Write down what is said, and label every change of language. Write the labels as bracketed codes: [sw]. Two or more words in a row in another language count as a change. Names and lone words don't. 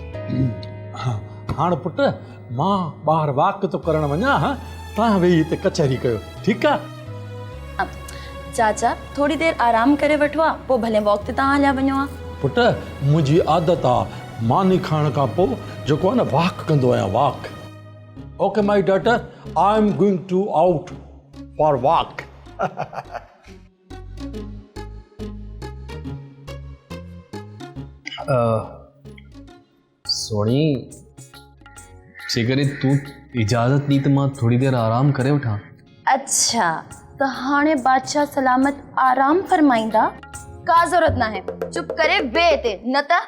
[sd] हाणे पुट मां ॿाहिरि वाक थो करणु वञा हा तव्हां वेही हिते कचहरी कयो ठीकु आहे चाचा थोड़ी देर आराम करे वठो आहे पोइ भले वॉक ते तव्हां हलिया वञो आहे पुट मुंहिंजी आदत आहे मानी खाइण खां पोइ जेको आहे न वॉक कंदो आहियां वॉक [en] okay my daughter I am going to out for walk [sd] सोणी जेकॾहिं तूं इजाज़त ॾी त मां थोड़ी देर आराम करे वठां। अच्छा त हाणे बादशाह सलामत आराम फरमाईंदा का ज़रूरत ना है चुप करे वे ते न त